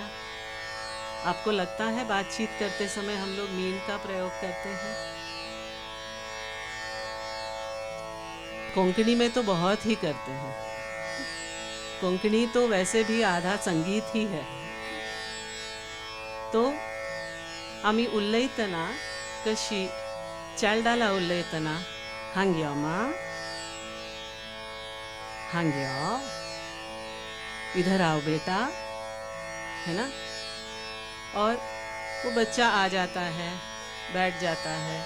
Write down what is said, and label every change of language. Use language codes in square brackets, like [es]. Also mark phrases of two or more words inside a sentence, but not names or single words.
[hi] आपको लगता है बातचीत करते समय हम लोग मींड का प्रयोग करते हैं? कोंकणी में तो बहुत ही करते हैं। कोंकणी तो वैसे भी आधा संगीत ही है। [kok] तो आम्ही उल्लयतना कशी चालडाला उल्लयतना हांग्यो मा हांग्यो, [hi] इधर आओ बेटा, है ना। और वो बच्चा आ जाता है, बैठ जाता है।